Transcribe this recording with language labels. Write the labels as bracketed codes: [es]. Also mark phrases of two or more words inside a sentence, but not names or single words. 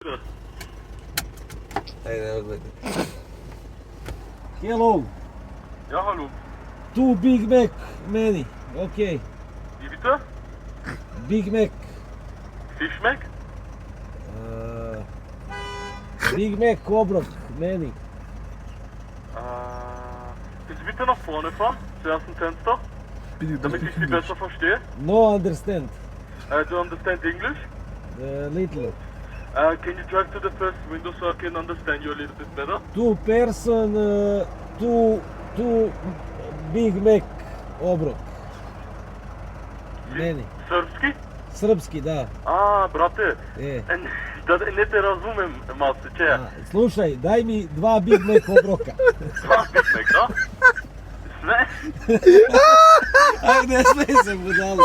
[sr] Ajde, odgledaj. [en] Hello. [de] Ja, hallo. [en] Two Big Mac meni. Okay. [de] Wie bitte? Big Mac. Fish Mac? [sr] Big Mac obrok meni. [de] Können Sie bitte nach vorne fahren, zum ersten Fenster, damit ich Sie besser verstehe? [en] No understand. Do you understand English? Little. Can you drive to the first window so I can understand you a little bit better? Two person, two Big Mac obrok. [sr] Meni. Srpski? Srpski, da. Brate, da ne te razumem malce, če je? Slušaj, daj mi dva Big Mac obroka. Dva Big Mac, da? Sve? Ajde, sve se budalo.